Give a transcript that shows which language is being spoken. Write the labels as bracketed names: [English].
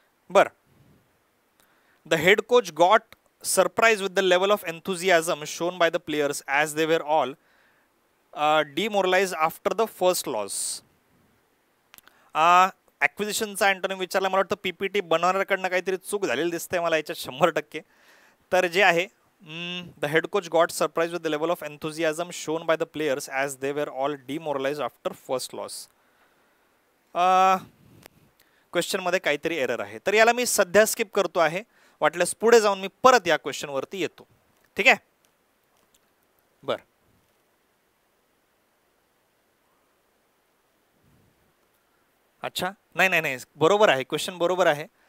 [English] बर, the head coach got surprise with the level of enthusiasm shown by the players as they were all demoralise after the first loss. [Marathi] ॲक्विजिशनचा antonym विचारला, मला वाटतं PPT बनवणाऱ्याकडनं काहीतरी चूक झालेली दिसते मला याच्यात 100%. तर जे आहे [English] the head coach got surprised with the level of enthusiasm shown by the players as they were all demoralized after first loss. [Marathi] Question मध्ये काहीतरी एरर आहे, तर याला मी सध्या स्किप करतो आहे. वाटल्यास पुढे जाऊन मी परत या क्वेश्चन वरती येतो. ठीक आहे. बर, अच्छा, नाही नाही नाही, बरोबर आहे, क्वेश्चन बरोबर आहे.